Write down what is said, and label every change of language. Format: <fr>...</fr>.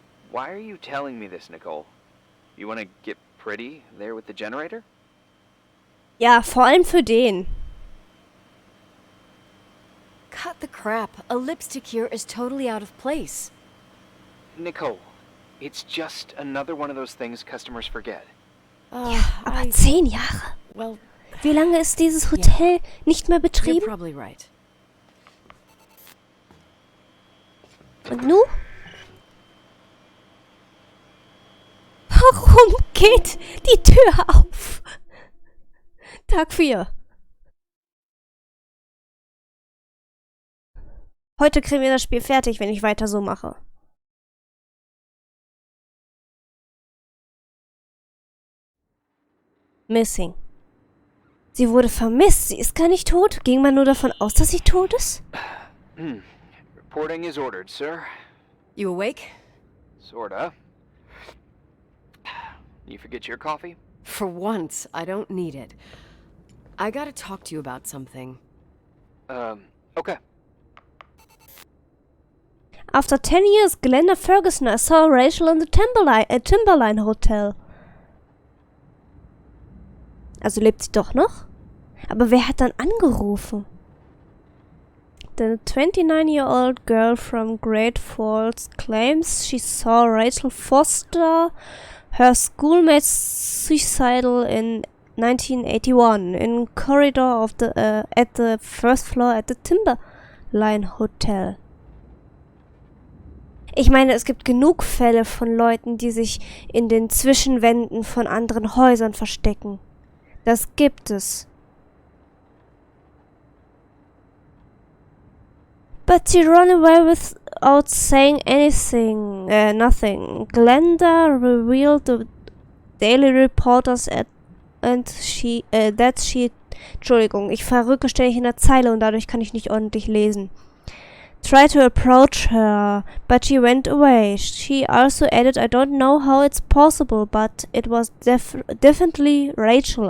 <en>Why are you telling me this, Nicole? You want to get pretty there with the generator?</en> <de>Ja, vor allem für den.</de> <en>Cut the crap. A lipstick here is totally out of place. Nicole, it's just another one of those things customers forget.</en> <de>Aber 10 Jahre.</de> <en>Well,</en> <de>Wie lange ist dieses Hotel nicht mehr</de> <en>you're</en> <de>betrieben?</de> <en>probably right.</en> <de>Und nu? Warum geht die Tür auf? Tag 4. Heute kriegen wir das Spiel fertig, wenn ich weiter so mache. Missing. Sie wurde vermisst. Sie ist gar nicht tot. Ging man nur davon aus, dass sie tot ist?</de> <en>Reporting is ordered, sir. You awake? Sorta. You forget your coffee? For once, I don't need it. I gotta talk to you about something. Okay. After 10 years, Glenda Ferguson saw Rachel in the Timberline Hotel.</en> <de>Also lebt sie doch noch? Aber wer hat dann angerufen?</de> <en>The 29-year-old girl from Great Falls claims she saw Rachel Foster, her schoolmate, suicidal in 1981 in corridor of the at the first floor at the Timberline Hotel.</en> <de>Ich meine, es gibt genug Fälle von Leuten, die sich in den Zwischenwänden von anderen Häusern verstecken. Das gibt es.</de> <en>But she ran away without saying anything, nothing. Glenda revealed the Daily Reporters that she,</en> <de>Entschuldigung, ich verrücke ständig in der Zeile und dadurch kann ich nicht ordentlich lesen.</de> <en>Tried to approach her, but she went away. She also added, I don't know how it's possible, but it was definitely Rachel.</en>